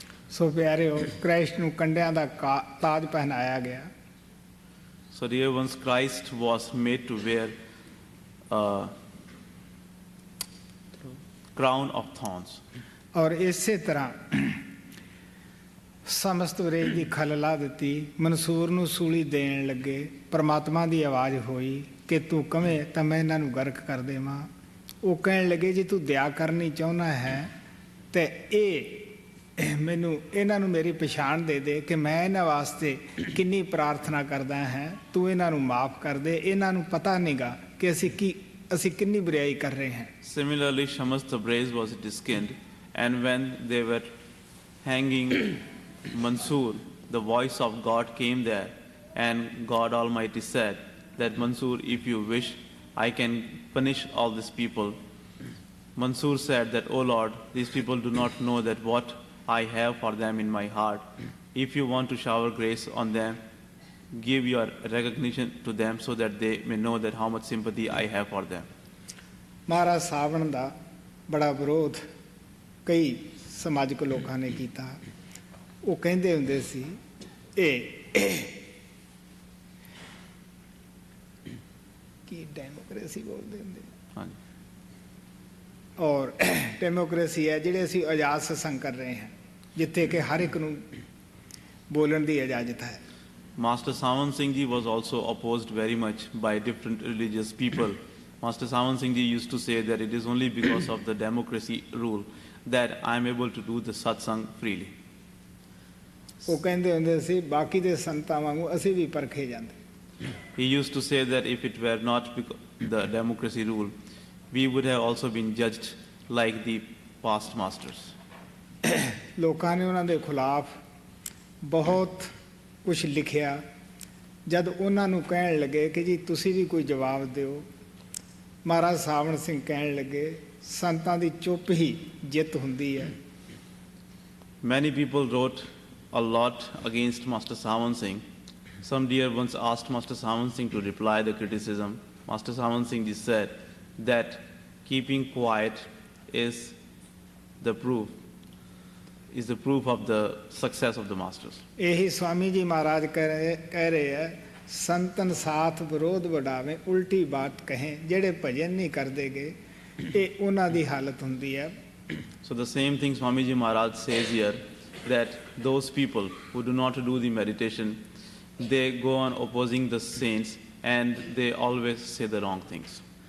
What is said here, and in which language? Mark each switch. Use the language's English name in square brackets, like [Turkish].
[Punjabi] ਸੋ ਪਿਆਰਿਓ, ਕ੍ਰਾਈਸਟ ਨੂੰ ਕੰਡਿਆਂ ਦਾ ਤਾਜ ਪਹਿਨਾਇਆ ਗਿਆ। [English] So dear ones, Christ was made to wear a crown of thorns. [Punjabi] ਔਰ ਇਸੇ ਤਰ੍ਹਾਂ ਸਮਸਤ ਵਰੇਜ ਦੀ ਖਲ ਲਾ ਦਿੱਤੀ। ਮਨਸੂਰ ਨੂੰ ਸੂਲੀ ਦੇਣ ਲੱਗੇ, ਪਰਮਾਤਮਾ ਦੀ ਆਵਾਜ਼ ਹੋਈ ਕਿ ਤੂੰ ਕਵੇਂ ਤਾਂ ਮੈਂ ਇਹਨਾਂ ਨੂੰ ਗਰਕ ਕਰ ਦੇਵਾਂ। ਉਹ ਕਹਿਣ ਲੱਗੇ ਜੇ ਤੂੰ ਦਇਆ ਕਰਨੀ ਚਾਹੁੰਦਾ ਹੈ ਤੇ ਇਹ ਮੈਨੂੰ ਇਹਨਾਂ ਨੂੰ ਮੇਰੀ ਪਛਾਣ ਦੇ ਦੇ ਕਿ ਮੈਂ ਇਹਨਾਂ ਵਾਸਤੇ ਕਿੰਨੀ ਪ੍ਰਾਰਥਨਾ ਕਰਦਾ ਹਾਂ, ਤੂੰ ਇਹਨਾਂ ਨੂੰ ਮਾਫ ਕਰ ਦੇ। ਇਹਨਾਂ ਨੂੰ ਪਤਾ ਨਹੀਂਗਾ ਕਿ ਅਸੀਂ ਕਿੰਨੀ ਬੁਰਾਈ ਕਰ ਰਹੇ ਹਾਂ। [English] Similarly, Shamasta brace was skinned, and when they were hanging Mansur, the voice of God came there, and God Almighty said that, Mansur, if you wish, I can punish all these people. Mansur said that, oh Lord, these people do not know that what I have for them in my heart. If you want to shower grace on them, give your recognition to them so that they may know that how much sympathy I have for them. [Punjabi] ਮਹਾਰਾਜ ਸਾਵਣ ਦਾ ਬੜਾ ਵਿਰੋਧ ਕਈ ਸਮਾਜਿਕ ਲੋਕਾਂ ਨੇ ਕੀਤਾ। ਉਹ ਕਹਿੰਦੇ ਹੁੰਦੇ ਸੀ ਇਹ ਕੀ ਡੈਮੋਕ੍ਰੇਸੀ ਬੋਲਦੇ ਹੁੰਦੇ, ਔਰ ਡੈਮੋਕ੍ਰੇਸੀ ਹੈ ਜਿਹੜੇ ਅਸੀਂ ਆਜ਼ਾਦ ਸਤਸੰਗ ਕਰ ਰਹੇ ਹਾਂ, ਜਿੱਥੇ ਕਿ ਹਰ ਇੱਕ ਨੂੰ ਬੋਲਣ ਦੀ ਇਜਾਜ਼ਤ ਹੈ। [English] Master Sawan Singh Ji was also opposed very much by different religious people. Master Sawan Singh Ji used to say that it is only because of the democracy rule that I am able to do the satsang freely. [Punjabi] ਉਹ ਕਹਿੰਦੇ ਹੁੰਦੇ ਸੀ ਬਾਕੀ ਦੇ ਸੰਤਾਂ ਵਾਂਗੂ ਅਸੀਂ ਵੀ ਪਰਖੇ ਜਾਂਦੇ। [English] He used to say that if it were not the democracy rule, we would have also been judged like the past masters. [Punjabi] ਲੋਕਾਂ ਨੇ ਉਹਨਾਂ ਦੇ ਖਿਲਾਫ ਬਹੁਤ ਕੁਛ ਲਿਖਿਆ। ਜਦ ਉਹਨਾਂ ਨੂੰ ਕਹਿਣ ਲੱਗੇ ਕਿ ਜੀ ਤੁਸੀਂ ਵੀ ਕੋਈ ਜਵਾਬ ਦਿਓ, ਮਹਾਰਾਜ ਸਾਵਣ ਸਿੰਘ ਕਹਿਣ ਲੱਗੇ ਸੰਤਾਂ ਦੀ ਚੁੱਪ ਹੀ ਜਿੱਤ ਹੁੰਦੀ ਹੈ। [English] Many people wrote a lot against Master Sawan Singh. Some dear ones asked Master Sawan Singh to reply the criticism. Master Sawan Singh Ji said that keeping quiet is the proof of the success of the masters. [Punjabi] ਇਹੀ ਸਵਾਮੀ ਜੀ ਮਹਾਰਾਜ ਕਹਿ ਰਹੇ ਹੈ, [Hindi] ਸੰਤਨ ਸਾਥ ਵਿਰੋਧ ਵਡਾਵੇਂ ਉਲਟੀ ਬਾਤ ਕਹੇ। [Punjabi] ਜਿਹੜੇ ਭਜਨ ਨਹੀਂ ਕਰਦੇਗੇ ਇਹ ਉਹਨਾਂ ਦੀ ਹਾਲਤ ਹੁੰਦੀ ਹੈ। [English] So the same thing Swamiji Maharaj says here, that those people who do not do the meditation, they go on opposing the saints and they always say the wrong things.